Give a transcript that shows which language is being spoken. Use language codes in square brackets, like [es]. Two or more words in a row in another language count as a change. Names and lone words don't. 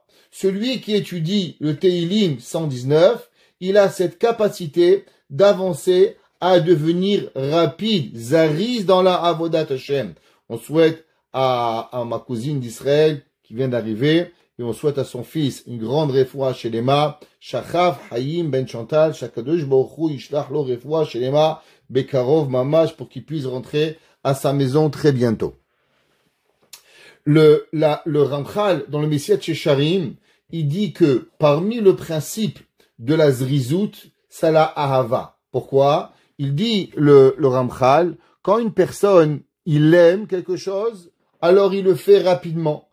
[fr] Celui qui étudie le Teilim 119, il a cette capacité d'avancer à devenir rapide, zariz dans la [he] עבודת השם. [fr] On souhaite à ma cousine d'Israël qui vient d'arriver, et on souhaite à son fils une grande [he] רפואה שלמה, [fr] Shachav Hayim Ben Chantal, [he] שהקדוש ברוך הוא ישלח לו רפואה שלמה, בקרוב ממש, [fr] pour qu'il puisse rentrer à sa maison très bientôt. Le Ramchal, dans le Messiah Shecharim, il dit que parmi le principe de la zrizout, c'est la ahava. Pourquoi? Il dit, le Ramchal, quand une personne, il aime quelque chose, alors il le fait rapidement.